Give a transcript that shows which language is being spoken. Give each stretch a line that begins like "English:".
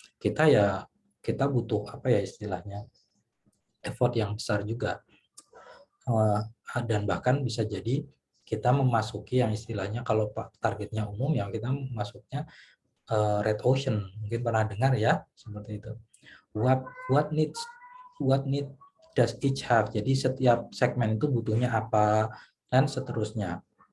Indonesian: Kita butuh apa ya istilahnya? Effort yang besar juga. Dan bahkan bisa jadi kita memasuki yang istilahnya kalau targetnya umum ya kita masuknya red ocean. Mungkin pernah dengar ya seperti itu.
English: What need does each have?
Indonesian: Jadi setiap segmen itu butuhnya apa dan seterusnya.